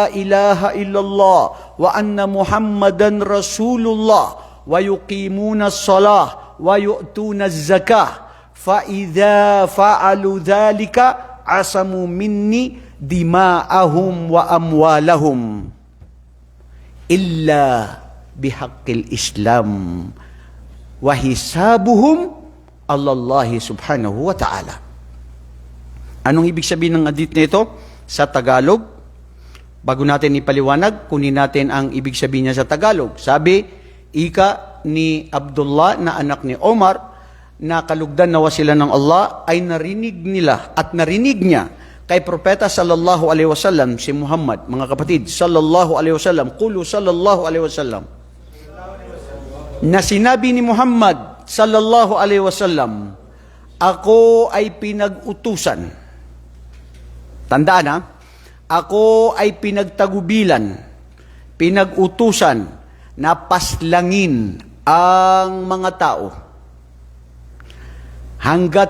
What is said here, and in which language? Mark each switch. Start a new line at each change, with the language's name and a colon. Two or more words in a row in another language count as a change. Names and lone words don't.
Arabic: إله إلا الله وأن محمدا رسول الله ويقيمون الصلاة ويؤتون الزكاة فإذا فعلوا ذلك عصموا مني دماءهم وأموالهم إلا بحق الإسلام وحسابهم الله سبحانه وتعالى.
Filipino: Anong ibig sabihin ng hadith nito sa Tagalog? Bago natin ipaliwanag, kunin natin ang ibig sabihin niya sa Tagalog. Sabi, ika ni Abdullah na anak ni Omar, na kalugdan nawa sila ng Allah, ay narinig nila at narinig niya kay Propeta
Arabic: صلى الله عليه وسلم,
Filipino: si Muhammad, mga kapatid,
Arabic: صلى الله عليه وسلم، قولوا صلى الله عليه وسلم,
Filipino: na sinabi ni Muhammad
Arabic: صلى الله عليه وسلم,
Filipino: ako ay pinag-utusan. Tandaan ha, ako ay pinagtagubilan, pinag-utusan na paslangin ang mga tao hanggat